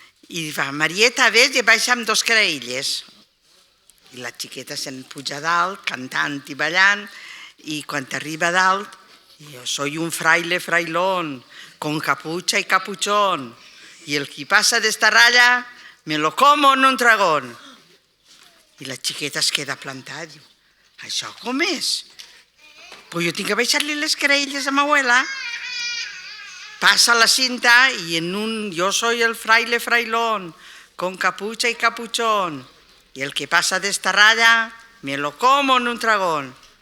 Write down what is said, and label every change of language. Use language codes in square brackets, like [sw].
[ca] I fa, Marieta, ves, i baixa amb dos caraïlles. I la xiqueta se'n puja a dalt, [es] cantant i ballant, i quan arriba a dalt, yo soy un fraile frailón, con capucha y capuchón, y el que pasa de esta raya, me lo como en un dragón. [ca] I la xiqueta es queda plantada, diu, això com és? Pues jo tinc que baixar-li les caraïlles a ma abuela. Passa la cinta [es] y en un yo soy el fraile frailón, con capucha y capuchón, y el que pasa de esta raya, me lo como en un dragón.